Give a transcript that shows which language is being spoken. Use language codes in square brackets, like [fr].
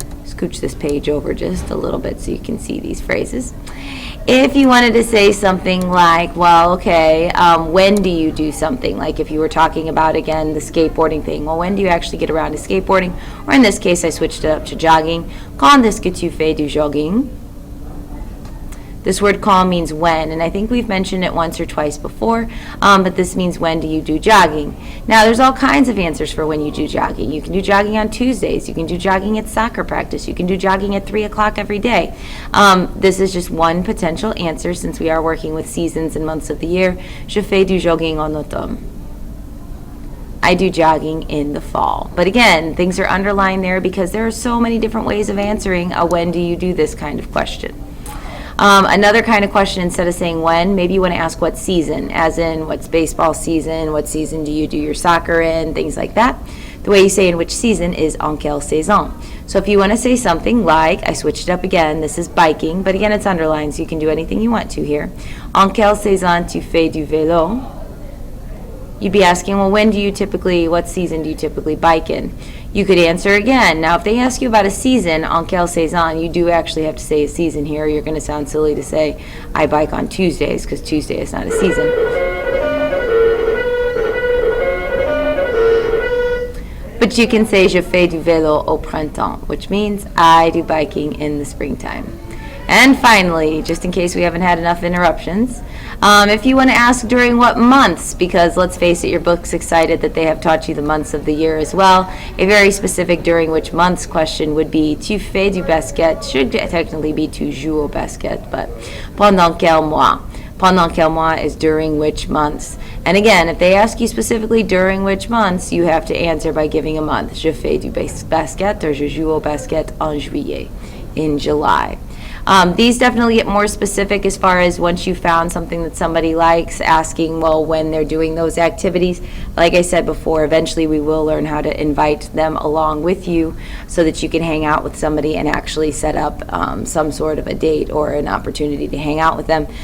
[en] Scooch this page over just a little bit so you can see these phrases. If you wanted to say something like, well, okay, when do you do something? Like if you were talking about, again, the skateboarding thing. Well, when do you actually get around to skateboarding? Or in this case, I switched it up to jogging. [fr] Quand est-ce que tu fais du jogging? [en] This word quand means when, and I think we've mentioned it once or twice before, but this means when do you do jogging. Now, there's all kinds of answers for when you do jogging. You can do jogging on Tuesdays. You can do jogging at soccer practice. You can do jogging at 3 o'clock every day. This is just one potential answer since we are working with seasons and months of the year. [fr] Je fais du jogging en automne. [en] I do jogging in the fall. But again, things are underlined there because there are so many different ways of answering a when do you do this kind of question. Another kind of question, instead of saying when, maybe you want to ask what season, as in what's baseball season, what season do you do your soccer in, things like that. The way you say in which season is [fr] en quelle saison. [en] So if you want to say something like, I switched it up again, this is biking, but again it's underlined so you can do anything you want to here. [fr] En quelle saison tu fais du vélo? [en] You'd be asking, well, what season do you typically bike in? You could answer again. Now, if they ask you about a season, [fr] en quelle saison, [en] you do actually have to say a season here. You're going to sound silly to say, I bike on Tuesdays, because Tuesday is not a season. But you can say, [fr] je fais du vélo au printemps, [en] which means I do biking in the springtime. And finally, just in case we haven't had enough interruptions, if you want to ask during what months, because let's face it, your book's excited that they have taught you the months of the year as well. A very specific during which months question would be [fr] tu fais du basket, [en] should technically be [fr] tu joues au basket, [en] but [fr] pendant quel mois? Pendant quel mois [en] is during which months. And again, if they ask you specifically during which months, you have to answer by giving a month. [fr] Je fais du basket, or je joue au basket en juillet, [en] in July. These definitely get more specific as far as once you found something that somebody likes, asking, well, when they're doing those activities. Like I said before, eventually we will learn how to invite them along with you so that you can hang out with somebody and actually set up some sort of a date or an opportunity to hang out with them.